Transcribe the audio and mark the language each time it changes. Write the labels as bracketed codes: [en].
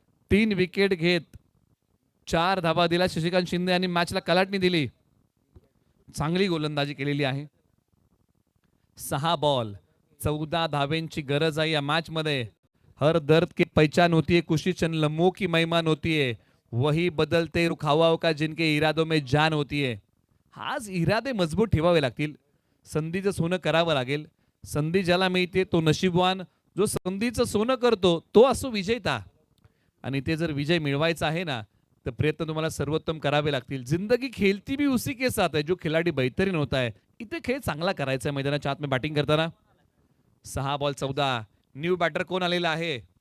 [mr] 3 wicket घेत 4 धावा दिला शशिकांत शिंदे यांनी मॅचला कलाटणी दिली. चांगली गोलंदाजी केलेली आहे. 6 बॉल 14 धावेंची गरज आहे या मॅच मध्ये. [hi] हर दर्द की पहचान होती है, कुछ चंद लम्हों की महिमान होती है, वही बदलते रुख हवाओं का जिनके इरादों में जान होती है. [mr] आज इरादे मजबूत ठेवावे लागतील. संधीचं सोनं करावं लागेल. संधी ज्याला मिळते तो नशीबवान. जो संधीचं सोनं करतो तो असो विजेता. आणि ते जर विजय मिळवायचा आहे ना तर प्रयत्न तुम्हाला सर्वोत्तम करावे लागतील. [hi] जिंदगी खेलती भी उसी के साथ है जो खिलाडी बेहतरीन होता है. [mr] इथे खेळ चांगला करायचा आहे मैदानाच्या आत में बॅटिंग करताना. 6 बॉल 14. न्यू बॅटर कोण आलेला आहे?